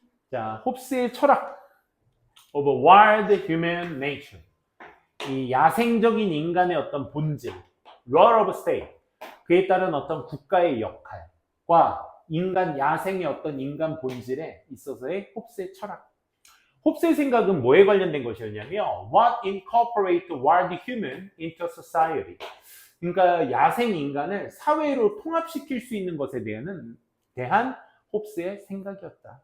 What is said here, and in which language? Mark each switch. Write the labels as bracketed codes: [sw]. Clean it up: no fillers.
[ko] 자, 홉스의 철학 [en] of a wild human nature. [ko] 이 야생적인 인간의 어떤 본질, [en] role of state, [ko] 그에 따른 어떤 국가의 역할과 인간 야생의 어떤 인간 본질에 있어서의 홉스의 철학. 홉스의 생각은 뭐에 관련된 것이었냐면 [en] what incorporate wild human into society. [ko] 그러니까 야생 인간을 사회로 통합시킬 수 있는 것에 대한 홉스의 생각이었다.